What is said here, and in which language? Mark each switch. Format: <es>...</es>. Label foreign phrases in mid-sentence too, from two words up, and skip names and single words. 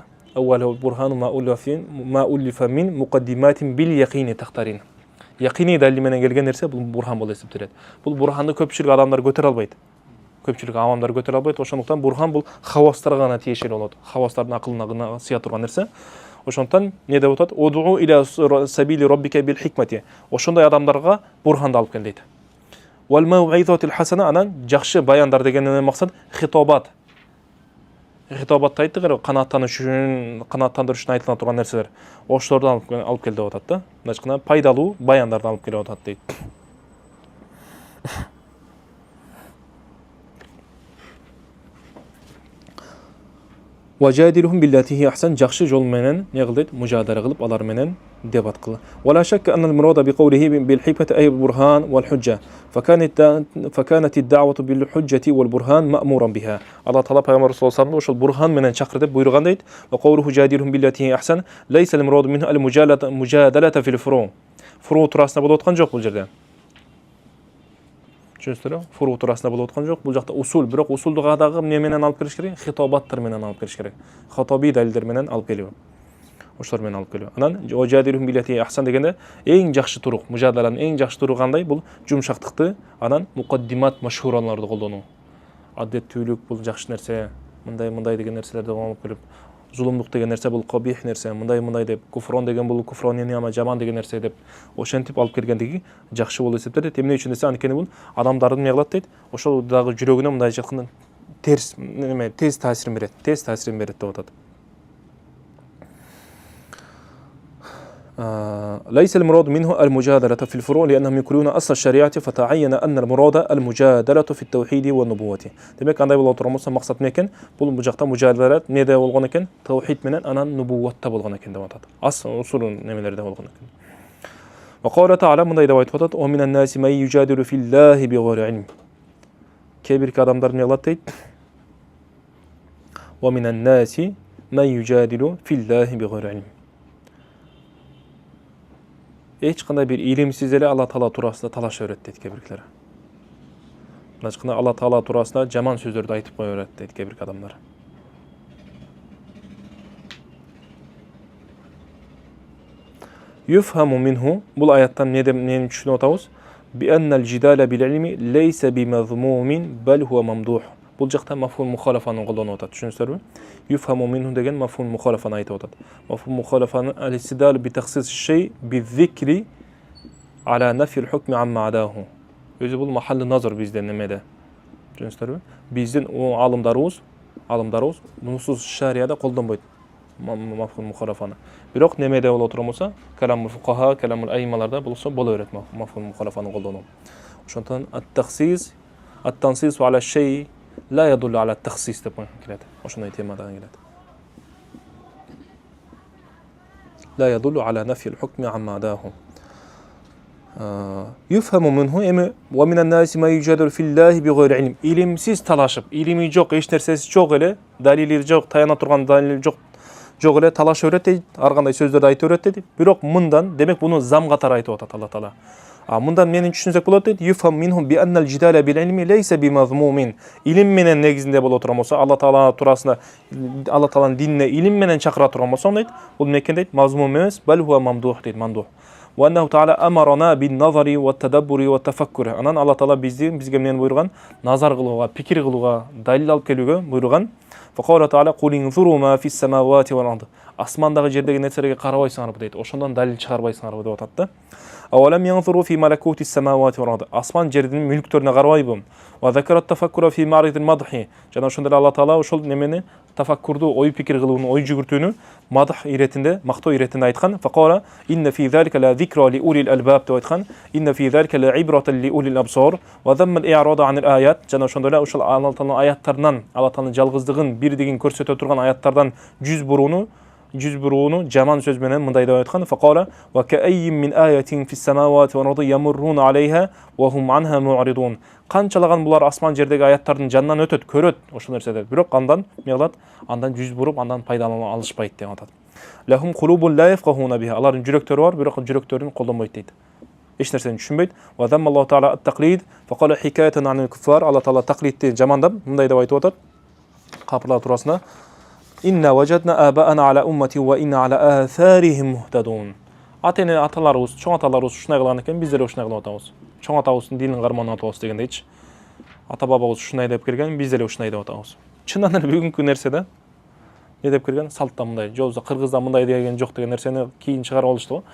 <ar>أولها البرهان ما ألف من مقدمات باليقين تخترين.</ar> <ky>Яқини далил менен келген нерсе бул бурхан болуп эсептелет. Бул бурханды көпчүлүк адамдар көтөрө албайт. Көпчүлүк авамдар көтөрө албайт. Ошондуктан бурхан бул хавастарга гана тиешелүү болот. Хавастардын акылына гана сыя турган нерсе. Ошондуктан не деп атат?</ky> <ar>ادع إلى سبيل ربك بالحكمة.</ar> <ky>Ошондой адамдарга бурханды алып кел дейт.</ky> <ar>والموعظة الحسنة,</ar> <ky>анан жакшы баяндар дегеннен максат хитобат. Хитобатты айттык эле, канааттануш үчүн, канааттандырыш үчүн айтылган турган нерселер. Ошолорду алып кел деп атат да. Мындачкына пайдалуу баяндарды алып келип атат дейт.</ky> <ar>وجادلهم بالتي هي أحسن,</ar> <ky>жакшы жол менен не кыл дейт? Мужадара кылып алар менен дебат кыл.</ky> <ar>ولا شك أن المراد بقوله بالحكمة أي البرهان والحجة. فكانت الدعوة بالحجة والبرهان مأمورا بها. الله تعالى</ar> <ky>پیغمبر</ky> <ar>صلى الله عليه وسلم</ar> <ky>ошол бурхан менен чакыр деп буйруган дейт.</ky> <ar>وقوله جادلهم بالتي هي أحسن ليس المراد منه المجادلة في الفروع'.</ar> <ky>Furu турасында болуп аткан жок бул жерде. Түшүнүңүздөрбү? Фуру турасында болуп аткан жок. Бул жакта усул, бирок усулду дагы эмне менен алып келиш керек? Хитобаттар менен алып келиш керек. Хатаби далилдер менен алып келип. Ошолор менен алып келип. Анан</ky> <ar>جادلهم بالتي أحسن</ar> <ky>дегенде эң жакшы турук, мужадаланын эң жакшы туругу кандай? Бул жумшактыкты, анан мукаддимат машхураларды колдонуу. Адеттүүлүк бул жакшы нерсе, мындай деген нерселерди алып келип, зулумдук деген нерсе бул кабих нерсе, мындай деп, куфрон деген бул куфрон ама жаман деген нерсе деп ошентип алып келгендиги жакшы болуп эсептелет. Эмне үчүн десе, анткени бул адамдардын эмне кылат дейт? Ошол дагы жүрөгүнө мындай жакын терс неме, тез таасирин берет деп атат.</ky> <ar>ليس المراد منه المجادلة في الفروع لأنهم يقولون أصل الشريعة فتعين أن المراد المجادلة في التوحيد والنبوة.</ar> <ky>Demek андай болот турмаса максат некен? Бул жакта мужадалат неде болгон экен? Тавхид менен анан нубувватта болгон экен деп атат. Асл усулун немелерде болгон экен.</ky> <ar>وقال تعالى</ar> <ky>мындай деп айтып атат:</ky> <ar>"ومن الناس من يجادل في الله بغير علم."</ar> <ky>Кээ-бир адамдар эмне кылат дейт?</ky> <ar>"ومن الناس من يجادل في الله بغير علم."</ar> <ky>Эч кандай бир илимсиз эле Алла Таала туурасында талаша берет дейт кээ-бирлер. Мындачкына Алла Таала туурасында жаман сөздөрдү айтып кое берет дейт кээ-бир адамдар.</ky> <ar>يفهم منه,</ar> <ky>бул аяттан эмнени түшүнүп атабыз?</ky> <ar>بأن الجدال بالعلم ليس بمذموم بل هو ممدوح.</ar> <ky>Бул жакта мафхум мухалафаны колдонуп атат. Түшүнүңүздөрбү?</ky> <ar>يفهم منه</ar> <ky>деген мафхум мухалафаны айтып атат.</ky> <ar>مفهوم المخالفة الاستدلال بتخصيص شيء بذكر على نفي الحكم عما عداه.</ar> <ky>Өзү бул</ky> <ar>محل نظر</ar> <ky>бизден немеде. Түшүнүңүздөрбү? Биздин алымдарыбыз нусус шарияда колдонбойт мафхум мухалафаны. Бирок немеде боло турмаса,</ky> <ar>كلام الفقهاء,</ar> <ky>каламул аймаларда болсо боло берет мафхум мухалафаны колдонуу.</ky> <ar>Ошондон التخصيص، التنصيص على شيء لا يدل على التخصيص</ar> <ky>деп келет. Ошондой темадан келет.</ky> <ar>لا يدل على نفي الحكم عما عداه. يفهم منه эми ومن الناس ما يجادل في الله بغير علم.</ar> <ky>Илимсиз талашып, илими жок, эч нерсеси жок эле, далили жок, таяна турган далили жок жок эле талаш өрөт дейт, ар кандай сөздөрдү айтып өрөт дейт. Бирок мындан, демек буну зам катары айтып атат Алла Таала. Мындан менин түшүнсөк болот дейт.</ky> <ar>يفهم منه بأن الجدال بالعلم ليس بمذموم.</ar> <ky>Илим менен негизинде боло турган болсо, Алла Таала турасында, Алла Тааланын динине илим менен чакыра турган болсо дейт. Бул мекен дейт, мазмум эмес,</ky> <ar>بل هو ممدوح</ar> <ky>дейт, мамдух.</ky> <ar>وأنه تعالى أمرنا بالنظر والتدبر والتفكر.</ar> <ky>Анан Алла Таала бизге эмнени буйруган? Назар кылууга, пикир кылууга, далил алып келүүгө буйруган.</ky> <ar>فقال تعالى قل انظروا ما في السماوات والأرض.</ar> <ky>Асмандагы жердеги нерселерге карабайсыңарбы дейт. Ошондон далил чыгарбайсыңарбы деп атат да.</ky> <ar>أولم ينظروا في ملكوت السماوات والأرض.</ar> <ky>Асман жердин мүлктөрүнө карабайбы?</ky> <ar>وذكر التفكر في معرض المدح.</ar> <ky>Жана ошондой Алла Таала ошол немени тафаккурду, ой пикир кылууну, ой жүгүртүүнү мадх иретинде, мактоо иретинде айткан.</ky> <ar>فقال إن في ذلك لذكرى لأولي الألباب</ar> <ky>деп айткан.</ky> <ar>إن في ذلك لعبرة لأولي الأبصار وذم الإعراض عن الآيات.</ar> <ky>Жана ошондой эле ошол Алла Тааланын аяттарынан, Алла Тааланын жалгыздыгын, бирдигин көрсөтө турган аяттардан жүз бурууну жаман сөз менен мындай деп айткан.</ky> <ar>فقال وكأين من آية في السماوات والأرض يمرون عليها وهم عنها معرضون.</ar> <ky>Канчалаган булар асман жердеги аяттардын жанынан өтөт, көрөт ошол нерседе. Бирок андан мегалат, андан жүз буруп, андан пайдалана алышпайт деп атат.</ky> <ar>لهم قلوب لا يفقهون بها.</ar> <ky>Алардын жүрөктөрү бар, бирок жүрөктөрүн колдонбойт дейт. Эч нерсени түшүнбөйт.</ky> <ar>وذم الله تعالى التقليد فقال حكاية عن الكفار.</ar> <ky>Алла Таала тaqlidти жамандап мындай деп айтып атат. Капырлар турасында</ky> <ar>إنا وجدنا آباءنا على أمة وإنا على آثارهم مهتدون.</ar> <ky>Ата-эне аталарыбыз, чоң аталарыбыз ушундай кылган экен, биздер ушундай кылып атабыз. Чоң атабыздын динин карманын атабыз дегендейчи. Ата бабабыз ушундай деп келген, биздер ушундай деп атабыз. Чындан эле бүгүнкү нерседе не деп келген? Салтта мындай, жобузда кыргызда мындай деген жок деген нерсени кийин чыгарып алышты го.</ky>